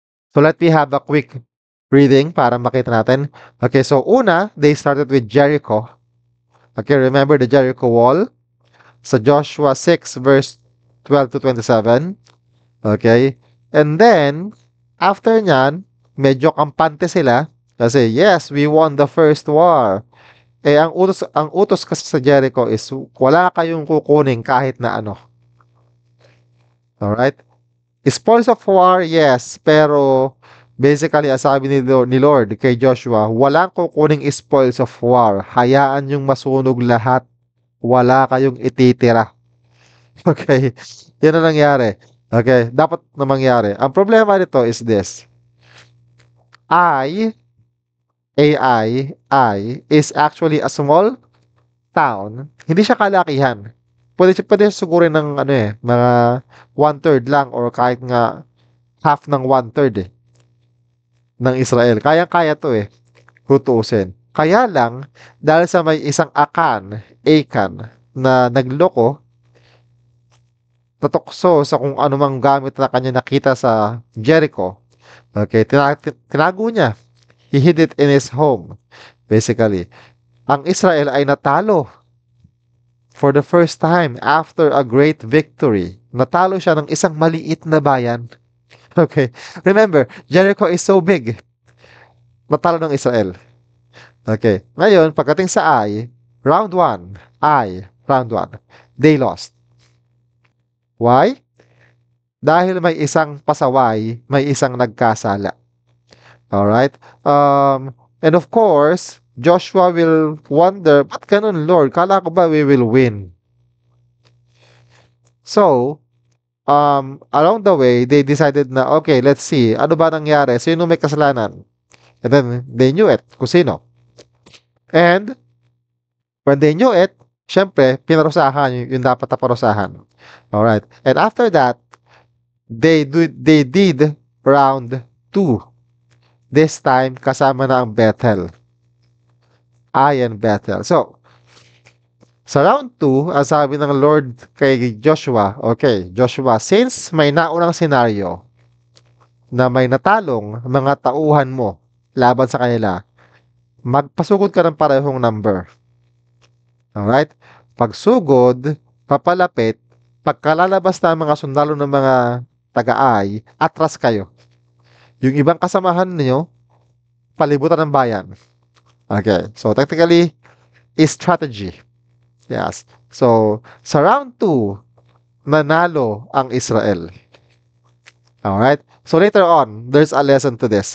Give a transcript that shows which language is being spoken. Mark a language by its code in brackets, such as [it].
[en] So let me have a quick reading [tl] para makita natin. [en] Okay, so una, they started with Jericho. Okay, remember the Jericho wall? Sa Joshua 6 verse 12 to 27. Okay? And then, after nyan, [tl] medyo kampante sila kasi [en] yes, we won the first war. [tl] Eh, ang utos kasi sa Jericho is wala kayong kukunin kahit na ano. Alright? [en] Spoils of war, yes, [tl] pero basically, ang sabi ni Lord kay Joshua, walang kukuning spoils of war. Hayaan yung masunog lahat. Wala kayong ititira. Okay? Yan ang nangyari. Okay? Dapat na mangyari. Ang problema nito is this. [en] I is actually a small town. [tl] Hindi siya kalakihan. Pwede siya sugurin ng ano eh, mga one-third lang or kahit nga half ng one-third eh, ng Israel. Kaya-kaya to eh, tutuusin. Kaya lang, dahil sa may isang Akan, na nagloko, natukso sa kung anumang gamit na kanya nakita sa Jericho, okay, tinago niya. [en] He hid it in his home, basically. [tl] Ang Israel ay natalo [en] for the first time after a great victory. [tl] Natalo siya ng isang maliit na bayan. [en] Okay. Remember, Jericho is so big. Natalo ng Israel. Okay. Ngayon, pagdating sa round 1, round 1, they lost. Why? [tl] Dahil may isang pasaway, may isang nagkasala. [en] Alright? And of course, Joshua will wonder, [tl] ba't ganun, Lord? Kala ko ba we will win? [en] So, along the way, they decided na, okay, let's see, [tl] ano ba nangyari? Sino may kasalanan? [en] And then, they knew it, kung sino. And, when they knew it, syempre, [tl] pinarusahan yung dapat na parusahan. [en] Alright. And after that, they did round 2. [tl] This time, kasama na ang Bethel. Ai and Bethel. So, sa round 2, ang sabi ng Lord kay Joshua, okay, Joshua, since may naunang senaryo na may natalong mga tauhan mo laban sa kanila, magpasugod ka ng parehong number. Alright? Pagsugod, papalapit, pagkalalabas na ang mga sundalo ng mga taga-ay, atras kayo. Yung ibang kasamahan niyo, palibutan ng bayan. [en] Okay. So, technically, is strategy. Yes. [tl] So, sa round 2, nanalo ang Israel. Alright? [en] So, later on, there's a lesson to this.